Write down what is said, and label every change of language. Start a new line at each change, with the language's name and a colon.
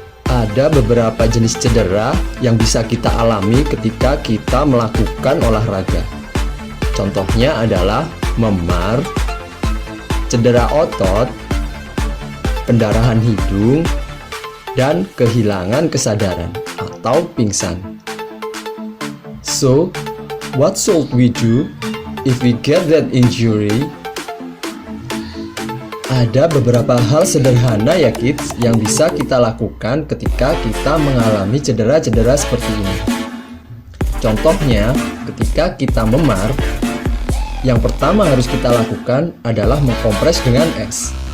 Indonesian: Ada beberapa jenis cedera yang bisa kita alami ketika kita melakukan olahraga. Contohnya adalah memar, cedera otot, pendarahan hidung, dan kehilangan kesadaran atau pingsan.
English: So, what should we do if we get that injury?
Indonesian: Ada beberapa hal sederhana ya kids yang bisa kita lakukan ketika kita mengalami cedera-cedera seperti ini. Contohnya, ketika kita memar, yang pertama harus kita lakukan adalah mengkompres dengan es.